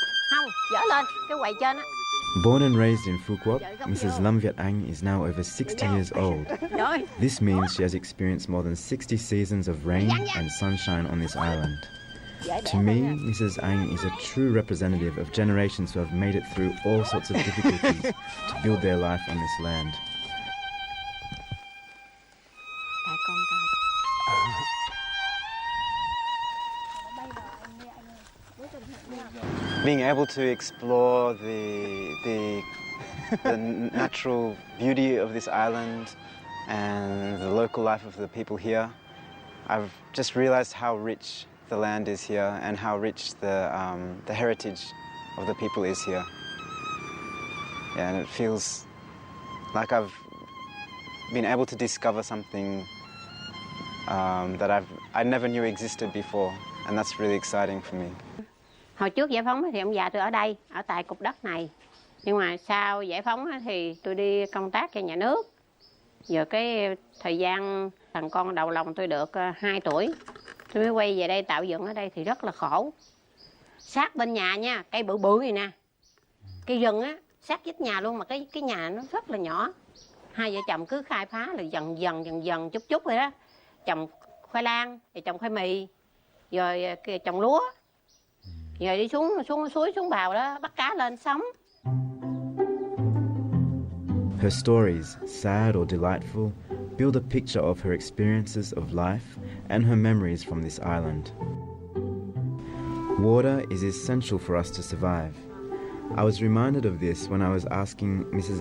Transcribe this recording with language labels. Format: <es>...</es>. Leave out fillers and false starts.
<vi>Không, dỡ lên, cái quầy trên á.</vi> <en>Born and raised in Phu Quoc, Mrs. Lam Viet Anh is now over 60 years old. This means she has experienced more than 60 seasons of rain and sunshine on this island. To me, Mrs. Anh is a true representative of generations who have made it through all sorts of difficulties to build their life on this land. Being able to explore the natural beauty of this island and the local life of the people here, I've just realized how rich the land is here and how rich the heritage of the people is here. Yeah, and it feels like I've been able to discover something that I never knew existed before, and that's really exciting for me.</en> <vi>Hồi trước giải phóng thì ông già tôi ở đây, ở tại cục đất này. Nhưng mà sau giải phóng thì tôi đi công tác cho nhà nước. Giờ cái thời gian thằng con đầu lòng tôi được 2 tuổi, tôi mới quay về đây tạo dựng ở đây thì rất là khổ. Sát bên nhà nha, cây bự bự này nè, cây rừng á, sát vách nhà luôn mà cái nhà nó rất là nhỏ. Hai vợ chồng cứ khai phá là dần dần chút chút vậy đó. Trồng khoai lang, rồi trồng khoai mì, rồi trồng lúa, rồi đi xuống suối xuống bào đó bắt cá lên sống.</vi> <en>Her stories, sad or delightful, build a picture of her experiences of life and her memories from this island. Water is essential for us to survive. I was reminded of this when I was asking Mrs.</en>